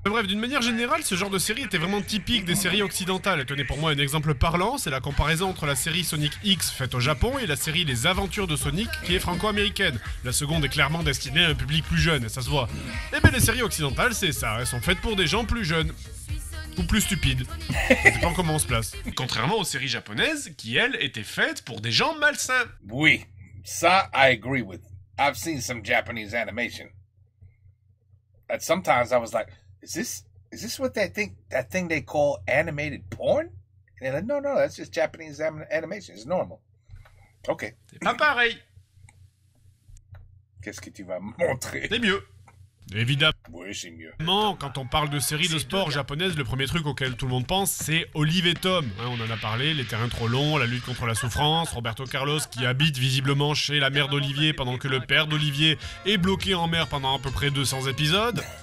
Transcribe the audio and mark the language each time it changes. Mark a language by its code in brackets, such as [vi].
[fr] Bref, d'une manière générale, ce genre de série était vraiment typique des séries occidentales. Et tenez, pour moi, un exemple parlant, c'est la comparaison entre la série Sonic X faite au Japon et la série Les Aventures de Sonic qui est franco-américaine. La seconde est clairement destinée à un public plus jeune, et ça se voit. Et ben les séries occidentales, c'est ça, elles sont faites pour des gens plus jeunes. Ou plus stupides. Ça dépend comment on se place. Contrairement aux séries japonaises, qui elles étaient faites pour des gens malsains. Oui, ça, [en] I agree with. I've seen some Japanese animation. And sometimes I was like, is this what that thing they call animated porn? And they're like, no, that's just Japanese animation. It's normal. Okay. [fr] C'est pas pareil. Qu'est-ce que tu vas montrer? C'est mieux. Évidemment, Oui, c'est mieux. quand on parle de séries de sport japonaises, le premier truc auquel tout le monde pense, c'est Olive et Tom. Hein, on en a parlé, les terrains trop longs, la lutte contre la souffrance, Roberto Carlos qui habite visiblement chez la mère d'Olivier pendant que le père d'Olivier est bloqué en mer pendant à peu près 200 épisodes.